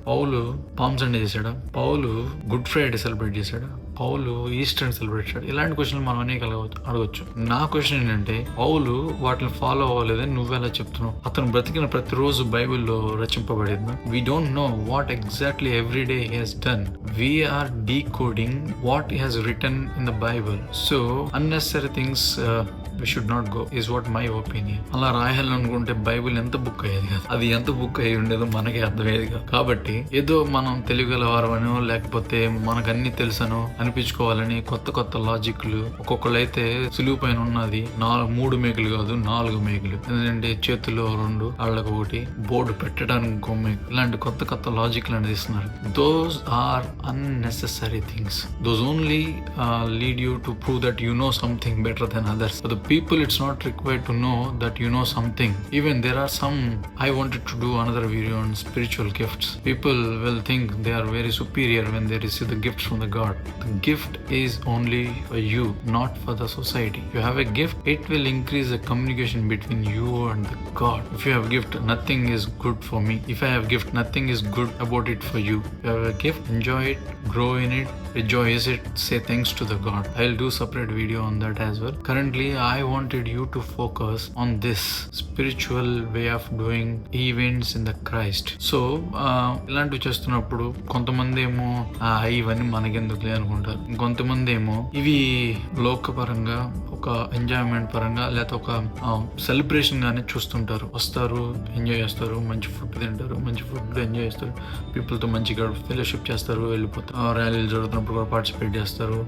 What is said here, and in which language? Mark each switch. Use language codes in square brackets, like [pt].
[te] పౌలు palm Sunday చేశాడా? పౌలు good Friday celebrate చేశాడా? పౌలు Easter celebrate చేశాడు? ఇలాంటి క్వశ్చన్లు మనం అనేక అడగొచ్చు. నా క్వశ్చన్ ఏంటంటే, పౌలు వాటిని ఫాలో అవ్వలేదని నువ్వెలా చెప్తున్నావు? అతను బ్రతికిన ప్రతిరోజు బైబిల్లో రచింపబడింది. [en] We don't know what exactly every day he has done. We are decoding what he has written in the Bible. So unnecessary things we should not go is what my opinion. అలా రాయాలనుకుంటే Bible ఎంత book అయ్యేది కదా, అది ఎంత book అయ్యి ఉండేదో మనకే అర్థమయ్యేది కదా. కాబట్టి ఏదో మనం తెలియగలవారనో లేకపోతే మనకు అన్ని తెలుసనో అనిపించుకోవాలని కొత్త లాజిక్లు, ఒక్కొక్కళ్ళైతే సులువు పైన ఉన్నది 3 మేకులు కాదు 4 మేకులు, ఎందుకంటే చేతుల్లో 2, కాళ్ళకు 1, బోర్డు పెట్టడానికి 1 మేకు, ఇలాంటి కొత్త లాజిక్లు అనేది ఇస్తున్నారు. Those are unnecessary things. Those only lead you to prove that you know something better than others. For the people, it's not required to know that you know something. Even there are some, I wanted to do another video on spiritual gifts. People will think they are very superior when they receive the gifts from the God. The gift is only for you, not for the society. If you have a gift, it will increase the communication between you and the God. If you have a gift, nothing is good for me. If I have a gift, nothing is good about it for you. If you have a gift, enjoy it, grow in it, rejoice it, say thanks to the God. I'll do separate video on that as well. Currently I wanted you to focus on this spiritual way of doing events in the Christ. [te] So ఇలాంటివి చేస్తున్నప్పుడు కొంతమంది ఏమో ఇవన్నీ మనకెందుకులే అనుకుంటారు, ఇంకొంతమంది ఏమో ఇవి లోకపరంగా ఒక ఎంజాయ్మెంట్ పరంగా లేకపోతే ఒక సెలబ్రేషన్ గానే చూస్తుంటారు. వస్తారు, ఎంజాయ్ చేస్తారు, మంచి ఫుడ్ తింటారు, మంచి ఫుడ్ ఎంజాయ్ చేస్తారు, పీపుల్ తో మంచిగా ఫెలోషిప్ చేస్తారు, వెళ్ళిపోతారు, ర్యాలీలు జరుగుతున్నప్పుడు కూడా పార్టిసిపేట్ చేస్తారు.